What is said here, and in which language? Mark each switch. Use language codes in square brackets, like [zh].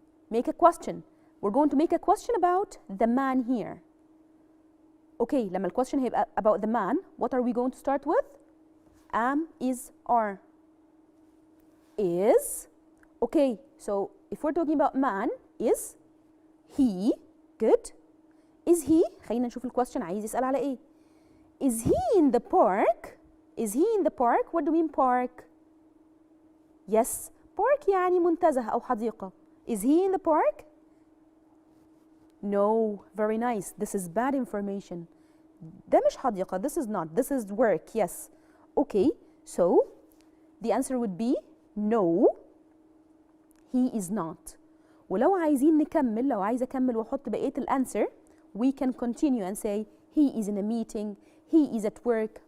[en] Make a question. We're going to make a question about the man here. Okay, [ar] لما الquestion هيبقى [en] about the man, what are we going to start with? Am, is, are. Is. Okay, so if we're talking about man, is he. Good. Is he. [ar] خلينا نشوف الquestion عايز يسأل على ايه. [en] Is he in the park? Is he in the park? What do we mean park? [ar] Yes, park يعني منتزه أو حديقة. [en] Is he in the park? No, very nice. This is bad information. [ar] ده مش حديقة. [en] This is not. This is work. Yes. Okay, so the answer would be no, he is not. [ar] ولو عايزين نكمل, لو عايزة أكمل وأحط بقية الأنسر, [en] we can continue and say he is in a meeting, he is at work.